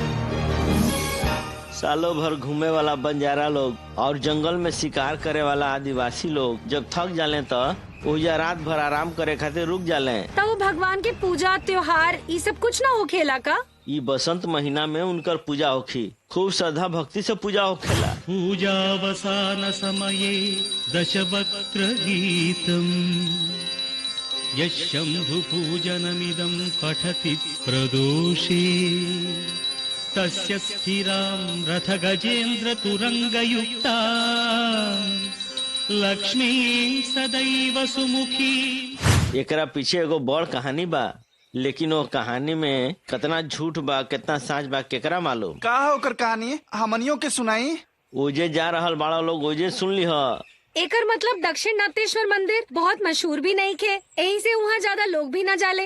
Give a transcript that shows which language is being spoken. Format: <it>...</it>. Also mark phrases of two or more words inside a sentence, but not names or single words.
<bho>सालों भर घूमे वाला बंजारा लोग और जंगल में शिकार करे वाला आदिवासी लोग जब थक जाले तो उजा रात भर आराम करे खातिर रुक जाले। तो वो भगवान के पूजा त्योहार ये सब कुछ ना होखेला का? ये बसंत महीना में उनकर पूजा होखी, खूब श्रद्धा भक्ति से पूजा होखेला।</bho> <sa>पूजावसान समये दशवक्त्र गीतम् यशम्भुपूजनमिदं पठति प्रदोषे तस्य स्थिरां रथगजेन्द्रतुरङ्गयुक्ता लक्ष्मी सदैव सुमुखी।</sa> <bho>एकरा पीछे एगो बड़ कहानी बा, लेकिन वो कहानी में कितना झूठ बा कितना सच बा केकरा मालूम। का होकर कहानी हमनियों के सुनाई। ओजे जा रहल बाड़ा लोग ओजे सुन ली। एकर मतलब दक्षिण नाथेश्वर मंदिर बहुत मशहूर भी नहीं खे, यही से वहाँ ज्यादा लोग भी न जाले।</bho>